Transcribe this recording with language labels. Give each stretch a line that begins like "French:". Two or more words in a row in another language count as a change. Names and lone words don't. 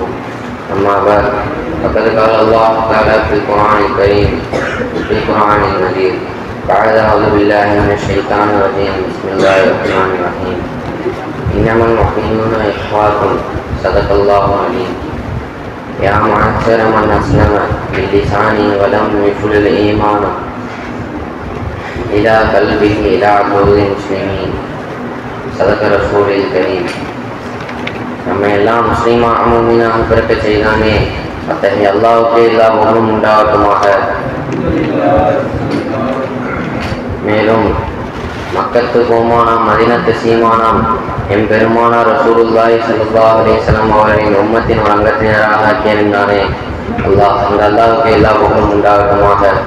Arabic: أما بعد فقد قال الله تعالى في القرآن الكريم في القرآن المجيد بعد أعوذ بالله من الشيطان الرجيم بسم الله الرحمن الرحيم إنما المؤمنون إخوة صدق الله العليم. يا معشر من أسلم باللسان ولم يدخل الإيمان إلى قلبه إلى قلوب المسلمين صدق رسول الكريم.
Tamil: நம்மை எல்லாம் முஸ்லீமாக மூமினாக பிறக்க செய்தானே அத்தகைய அல்லாஹ்வுக்கே எல்லா புகழும் உண்டாகட்டுமாக. மேலும் மக்கத்து கோமானாம் மதீனத்து சீமானாம் எம் பெருமானார்
Arabic: رسول الله صلى الله عليه وسلم
Tamil: அவர்களின் உம்மத்தின் ஒரு அங்கத்தினராக ஆக்கியிருந்தானே அந்த அல்லாஹ்வுக்கே எல்லா புகழும் உண்டாகட்டுமாக.